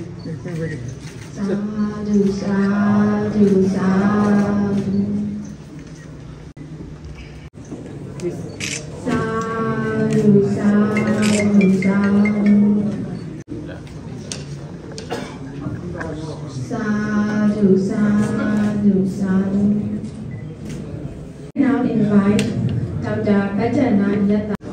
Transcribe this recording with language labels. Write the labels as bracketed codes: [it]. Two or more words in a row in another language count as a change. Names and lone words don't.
[pi] Sadhu, sadhu, sadhu. [en] yes. [pi] Sadhu, sadhu, sadhu. Sadhu, sadhu, sadhu. [en] Now invite Dr. Bajana Yata.